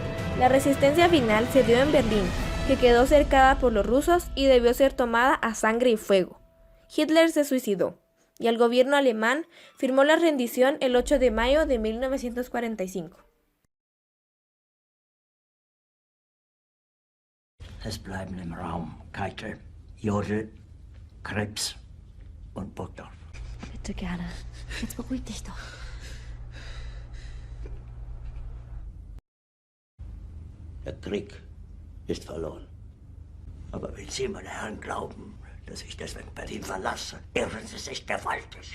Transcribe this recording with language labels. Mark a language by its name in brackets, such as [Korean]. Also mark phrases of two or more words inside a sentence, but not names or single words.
[Spanish] La resistencia final se dio en Berlín, que quedó cercada por los rusos y debió ser tomada a sangre y fuego. Hitler se suicidó, y el gobierno alemán firmó la rendición el 8 de mayo de 1945. [German] Es bleiben im Raum Keitel, Jodl, Krebs und Burgdorf. Bitte gerne. Jetzt beruhig dich doch. Der Krieg ist verloren. Aber wenn Sie, meine Herren, glauben, dass ich deswegen Berlin verlasse, irren Sie sich gewaltig.